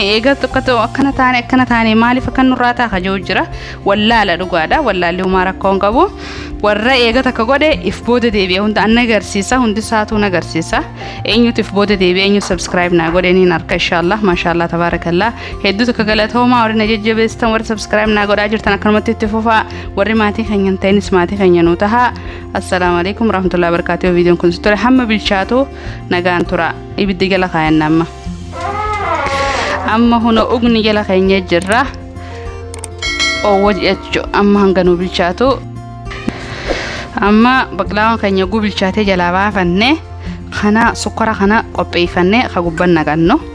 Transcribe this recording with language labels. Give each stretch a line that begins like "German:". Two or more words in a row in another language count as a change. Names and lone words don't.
Oromo: eega tokko akkana taane maaliif akka nurraa taa kajoo jira wallaala dhugaadha wallaalli umaa rakkoon qabu warra eega takka godhe if booda deebi'a hunda an agarsiisa hundi saatu agarsiisa eenyutu if booda deebi'a eenyu subscribe na godhaniin harka
Arabic: إن شاء الله ما شاء الله تبارك الله
Oromo: hedduu takka galatooma warri na jajjabeessitan warri subscribe na godhaa jirtan akkanumatti itti fufaa warri maatii keenya ta'inis maatii keenya nu taha
Arabic: السلام عليكم ورحمة الله وبركاته
Oromo: viidiyoon kun sittore hamma bilchaatu nagaan tura ibiddi gala kaayanna amma huno ugni jala keenya jirra oowwa jechu amma hanganu bilchaatu amma baqlaawaan keenya gubilchaatee jalaa baafannee kana sukkara kana qopheeffannee ka gubban naqannu.